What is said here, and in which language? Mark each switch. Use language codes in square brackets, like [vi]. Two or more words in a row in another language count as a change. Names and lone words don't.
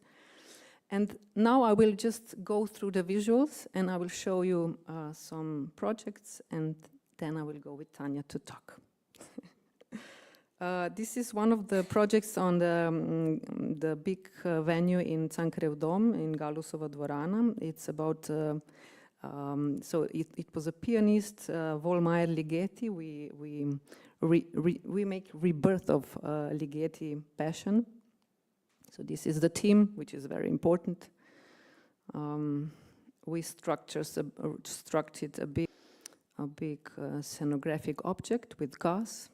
[en] And now I will just go through the visuals and I will show you some projects, and then I will go with Tanja to talk. This is one of the projects on the big venue in Cankarjev dom in Galusova dvorana. It's about, so it was a pianist, Volmaier Ligeti. We make rebirth of Ligeti passion. So this is the team, which is very important. We structured a big scenographic object with gas.